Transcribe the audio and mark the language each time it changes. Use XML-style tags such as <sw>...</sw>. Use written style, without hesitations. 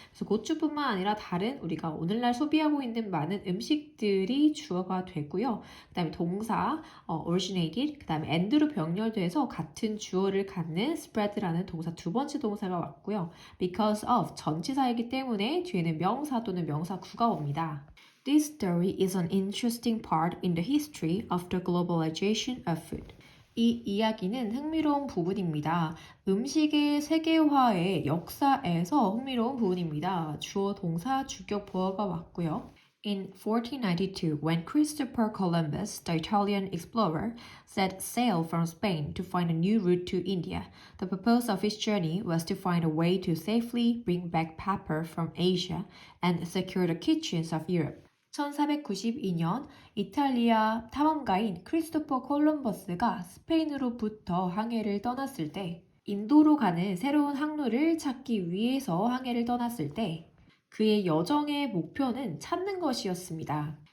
<ko>그래서 고추뿐만 아니라 다른 우리가 오늘날 소비하고 있는 많은 음식들이 주어가 되고요. 그 다음에 동사 originated, 그 다음에 and로 병렬돼서 같은 주어를 갖는 spread라는 동사 두 번째 동사가 왔고요.</ko> <en>because of</en> <ko>전치사이기 때문에 뒤에는 명사 또는 명사구가 옵니다.</ko> <en>This story is an interesting part in the history of the globalization of food.</en> <ko>이 이야기는 흥미로운 부분입니다. 음식의 세계화의 역사에서 흥미로운 부분입니다. 주어, 동사, 주격, 보어가 왔고요.</ko> <en>In 1492, when Christopher Columbus, the Italian explorer, set sail from Spain to find a new route to India, the purpose of his journey was to find a way to safely bring back pepper from Asia and secure the kitchens of Europe.</en> <ko>1492년 이탈리아 탐험가인 크리스토퍼 콜럼버스가 스페인으로부터 항해를 떠났을 때 인도로 가는 새로운 항로를 찾기 위해서 항해를 떠났을 때 그의 여정의 목표는 찾는 것이었습니다.</ko>